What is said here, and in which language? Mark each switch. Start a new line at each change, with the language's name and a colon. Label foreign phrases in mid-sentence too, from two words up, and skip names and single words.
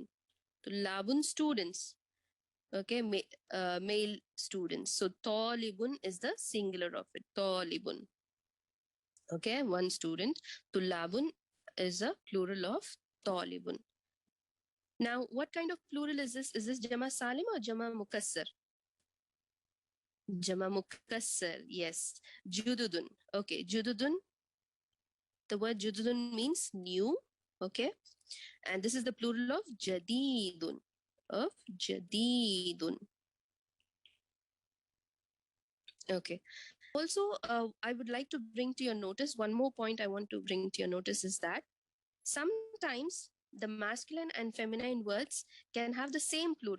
English: Tullabun, students. Okay, male students. So talibun is the singular of it. Talibun. Okay, one student. Tullabun is a plural of talibun. Now, what kind of plural is this? Is this
Arabic: jama salim
English: or
Arabic: jama mukassar? Jama mukassar, yes. Jududun.
English: Okay, jududun. The word jududun means new. Okay, and this is the plural of jadidun. Of jadidun. Okay. Also, I would like to bring to your notice one more point I want to bring to your notice is that sometimes the masculine and feminine words can have the same plural.